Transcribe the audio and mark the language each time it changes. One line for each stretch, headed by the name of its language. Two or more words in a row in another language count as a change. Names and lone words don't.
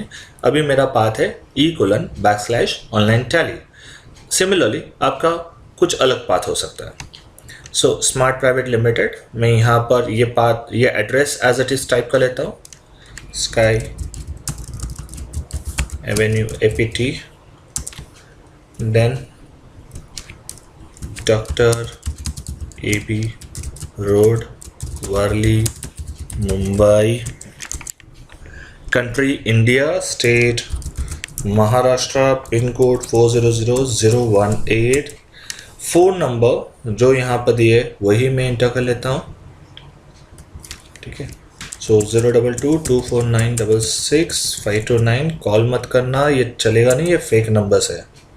Hindi: अभी मेरा पाथ है E:/online tally। सिमिलरली आपका कुछ अलग पाथ हो सकता है। सो स्मार्ट प्राइवेट लिमिटेड, मैं यहाँ पर ये पाथ, ये एड्रेस
English: as it is
Hindi: टाइप कर लेता हूँ। स्काई एवेन्यू APT,
English: then Dr. AB Road, Worli, Mumbai, country India, state Maharashtra, pin code 400018,
Hindi: फ़ोन नंबर जो यहाँ पर दिए वही मैं इंटर कर लेता हूँ। ठीक है। सो 02224966529। कॉल मत करना, ये चलेगा नहीं, ये
English: fake numbers
Hindi: है।